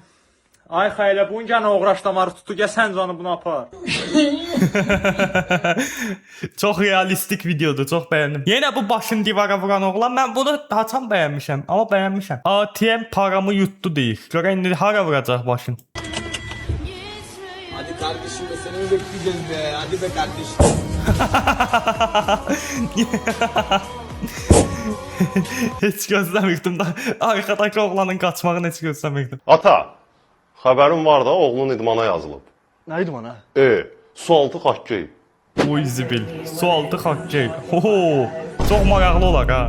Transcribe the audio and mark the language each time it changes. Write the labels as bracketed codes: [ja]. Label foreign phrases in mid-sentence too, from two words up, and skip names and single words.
[az] Ay xeylə, bunca nə uğraş damarı tutdu, gəl sən canı bunu apar. Çox realistik videodur, çox bəyəndim. Yenə bu başını divara vuran oğlan, mən bunu haçan bəyənmişəm, amma bəyənmişəm. ATM paramı yutdu deyir. Görə indi hara vuracaq başın? [tr] Hadi kardeşim be, seni mi bekleyeceğiz be? Hadi be kardeşim. [az] Heç gözləmirdim da. Arxadakı oğlanın qaçmağını heç gözləmirdim. Ata, xəbərim var da oğlun idmana yazılıb. Nə idmana? Sualtı xokkey. O izibil. Sualtı xokkey. Ho, çox maraqlı olar ha.